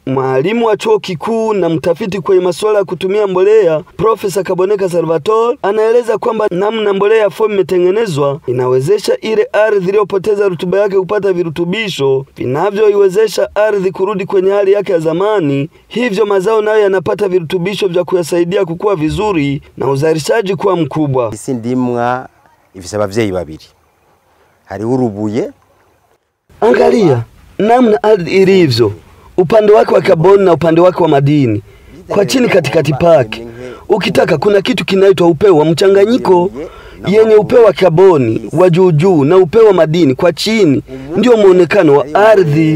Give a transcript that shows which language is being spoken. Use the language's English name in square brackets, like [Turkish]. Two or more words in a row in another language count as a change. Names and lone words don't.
[Swahili] Mwalimu wa chuo kikuu na mtafiti kwenye masuala ya kutumia mbolea, Profesa Kaboneka Salvatore, anaeleza kwamba namna mbolea ya Fomi imetengenezwa inawezesha ile ardhi iliyopoteza rutuba yake kupata virutubisho vinavyoiwezesha ardhi kurudi kwenye hali yake ya zamani. Hivyo mazao nayo yanapata virutubisho vya kuyasaidia kukua vizuri na uzalishaji kuwa mkubwa. [Rundi] Isi ndimwa ifise abavyeyi babiri. Hari urubuye. [Swahili] Angalia namna ardhi ilivyo, upande wake wa kaboni na upande wake wa madini. Kwa chini katikati pake, ukitaka kuna kitu kinaitwa upeo wa mchanganyiko yenye upeo wa kaboni wa juu na upeo wa madini kwa chini, ndio muonekano wa ardhi.